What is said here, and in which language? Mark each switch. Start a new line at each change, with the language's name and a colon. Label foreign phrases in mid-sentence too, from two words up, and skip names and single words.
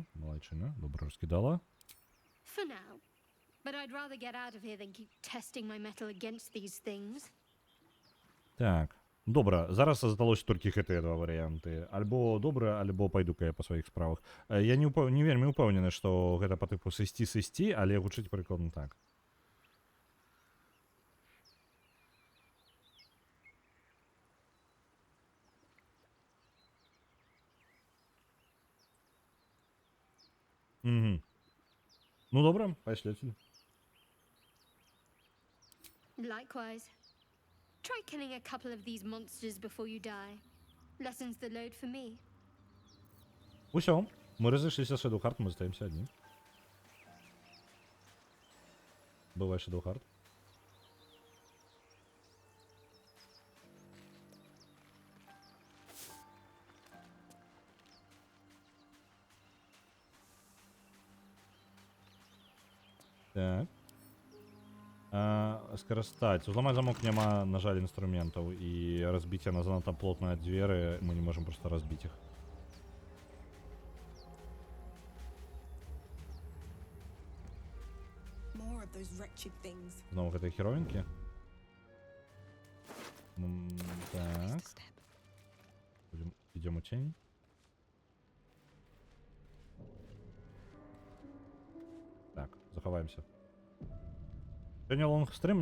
Belarusian: Малайчына, добра раскідала.
English: For now. But I'd rather get out of here than keep testing my metal against these things.
Belarusian: Так, добра, зараз засталося толькі гэтыя два варыянты. Альбо добра, альбо пайду-ка я па сваіх справах. Я не вельмі ўпэўнены, што гэта па тыпу сысці, але гучыць прыкладна так. Ну добра, пайшлі.
English: Likewise. Try killing a couple of these monsters before you die. Lessens the load for me.
Belarusian: Усё, мы разышліся з Shadowheart, мы застаемся адні. Бывай, Shadowheart. Так. Скарыстаць. Узламаць замок няма, на жаль, інструментаў, і разбіць яна занадта плотныя дзверы, мы не можам проста разбіць іх.
English: More of those wretched things.
Belarusian: Знову гэтай хероінкі. Так. Ідзём у цень. Так, захаваемся. Сёння лонгстрим?